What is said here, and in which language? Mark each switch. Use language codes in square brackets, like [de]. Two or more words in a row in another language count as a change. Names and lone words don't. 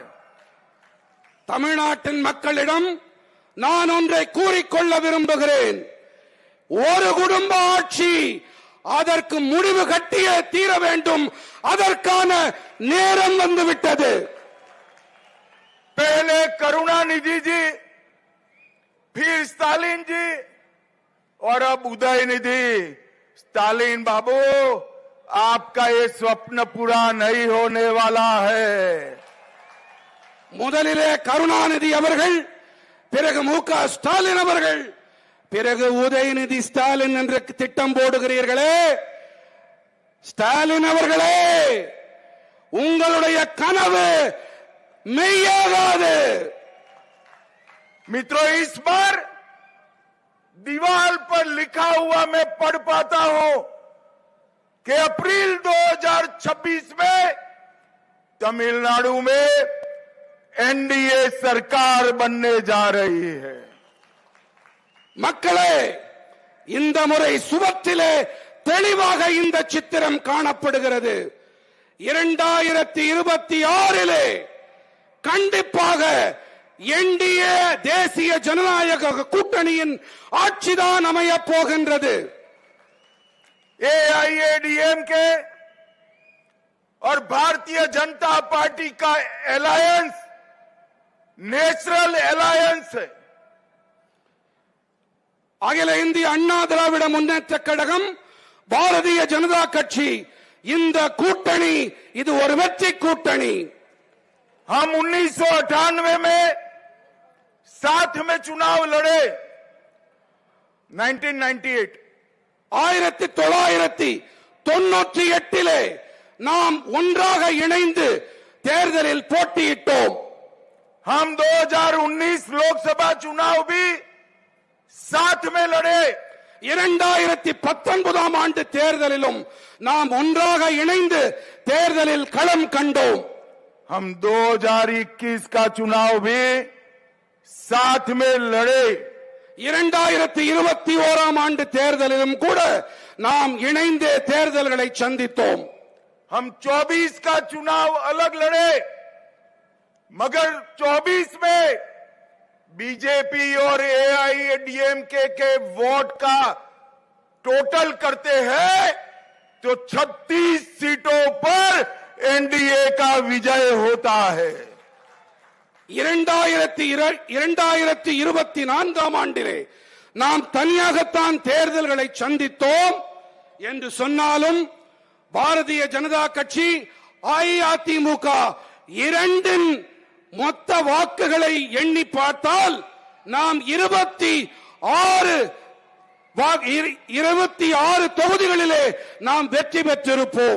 [ta] தமிழ்நாட்டின் மக்களிடம் நான் ஒன்றை கூறிக்கொள்ள விரும்புகிறேன், ஒரு குடும்ப ஆட்சி அதற்கு முடிவு கட்டியே தீர வேண்டும், அதற்கான நேரம் வந்துவிட்டது। [hi] पहले करुणानिधि जी, फिर स्टालिन जी और अब उदयनिधि। स्टालिन बाबू, आपका ये स्वप्न पूरा नहीं होने वाला है। [ta] முதலிலே கருணாநிதி அவர்கள், பிறகு மு.க. ஸ்டாலின் அவர்கள், பிறகு உதயநிதி ஸ்டாலின் என்று திட்டம் போடுகிறீர்களே, ஸ்டாலின் அவர்களே, உங்களுடைய கனவு மெய்யாகாது। [hi] मित्रों, इस बार दीवार पर लिखा हुआ मैं पढ़ पाता हूं कि अप्रैल 2026 में तमिलनाडु में एनडीए सरकार बनने जा रही है। [ta] மக்களே, இந்த முறை சுவற்றிலே தெளிவாக இந்த சித்திரம் காணப்படுகிறது। 2026 கண்டிப்பாக என்டிஏ தேசிய ஜனநாயக கூட்டணியின் ஆட்சிதான் அமையப் போகின்றது। [hi] एआईएडीएमके और भारतीय जनता पार्टी का अलायंस [en] natural alliance [hi] है। [ta] அகில இந்திய அண்ணா திராவிட முன்னேற்ற கழகம், பாரதிய ஜனதா கட்சி, இந்த கூட்டணி இது ஒரு வெற்றி கூட்டணி। [hi] हम 1998 में साथ में चुनाव लड़े। 1998 [ta] 1998 நாம் ஒன்றாக இணைந்து தேர்தலில் போட்டியிட்டோம்। [hi] हम 2019 लोकसभा चुनाव भी साथ में लड़े। [ta] 2019 ஆண்டு தேர்தலிலும் நாம் ஒன்றாக இணைந்து தேர்தலில் களம் கண்டோம்। [hi] हम 2021 का चुनाव भी साथ में लड़े। [ta] 2021 ஆண்டு தேர்தலிலும் கூட நாம் இணைந்து தேர்தல்களை சந்தித்தோம்। [hi] हम 24 का चुनाव अलग लड़े, मगर 24 में बीजेपी और एआईएडीएमके के वोट का टोटल करते हैं तो 36 सीटों पर एनडीए का विजय होता है। [ta] 2024 ஆண்டிலே நாம் தனியாகத்தான் தேர்தல்களை சந்தித்தோம் என்று சொன்னாலும் பாரதிய ஜனதா கட்சி, அஇஅதிமுக இரண்டின் மொத்த வாக்குகளை எண்ணி பார்த்தால் நாம் 26 தொகுதிகளிலே நாம் வெற்றி பெற்றிருப்போம்।